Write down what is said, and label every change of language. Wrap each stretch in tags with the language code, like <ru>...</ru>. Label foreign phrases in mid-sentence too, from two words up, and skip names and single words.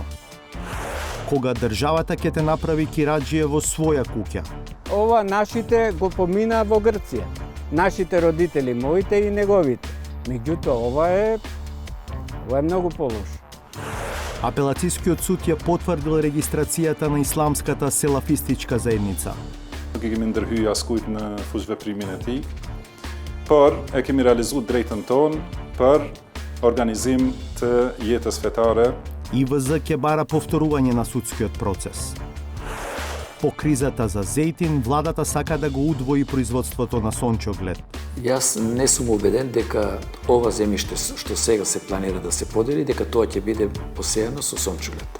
<mk>Кога државата ќе те направи кираџија во своја куќа. Ова нашите го помина во Грција. Нашите родители, моите и неговите. Меѓутоа, ова е многу полошо. Апелацијскиот суд ја потврдил регистрацијата на исламската селафистичка заедница.</mk> <sq>Ik kemi ndërhyj askujt në fushveprimin e tij, por e kemi realizuar drejtën tonë për organizim të jetës fetare.</sq> <mk>ИВЗ ќе бара повторување на судскиот процес. По кризата за зејтин, владата сака да го удвои производството на сончоглед. Јас не сум убеден дека ова земјиште што сега се планира да се подели, дека тоа ќе биде посејано со сончоглед.</mk>